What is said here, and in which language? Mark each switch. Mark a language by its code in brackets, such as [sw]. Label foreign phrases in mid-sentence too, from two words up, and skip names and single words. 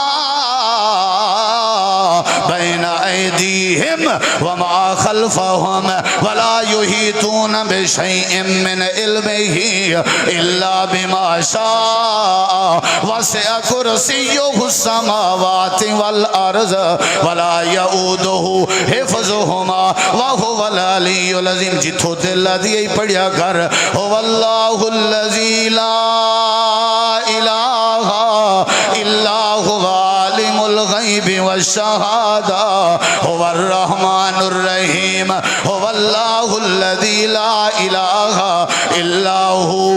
[ar] بين أيديهم وما خلفهم ولا يحيطون بشيء من علمه إلا بما شاء وسع كرسيه السماوات والأرض ولا يؤوده حفظهما وهو العلي العظيم [pa] جتو دل دیئے پڑھیا کر [ar] هو الله الذي لا إله إلا هو عالم الغيب والشهادة هو الرحمن الرحيم هو الله الذي لا إله إلا هو